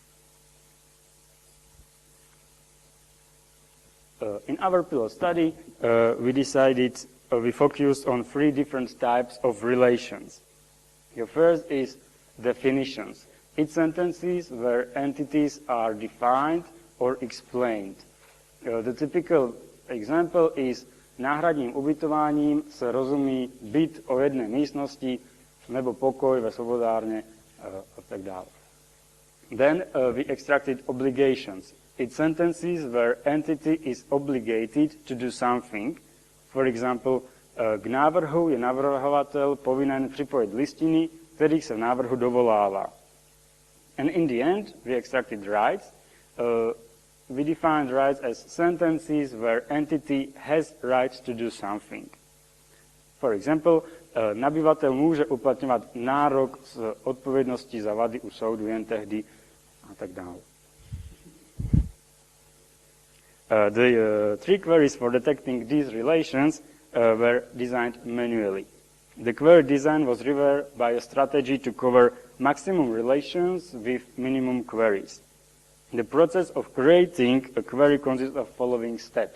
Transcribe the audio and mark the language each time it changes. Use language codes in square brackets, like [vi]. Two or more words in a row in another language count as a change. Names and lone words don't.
[en] In our pilot study, we focused on 3 different types of relations. The first is definitions. It's sentences where entities are defined or explained. The typical example is [cs] náhradním ubytováním se rozumí byt o jedné místnosti nebo pokoj ve svobodárně a tak dále. [en] Then we extracted obligations. It's sentences where entity is obligated to do something. For example, [cs] k návrhu je navrhovatel povinen připojit listiny, kterých se v návrhu dovolává. [en] And in the end, we extracted rights. We defined rights as sentences where entity has rights to do something. For example, [cs] nabyvatel může uplatňovat nárok z odpovědnosti za vady u soudu jen tehdy a tak dále. [en] The three queries for detecting these relations were designed manually. The query design was driven by a strategy to cover maximum relations with minimum queries. The process of creating a query consists of following steps.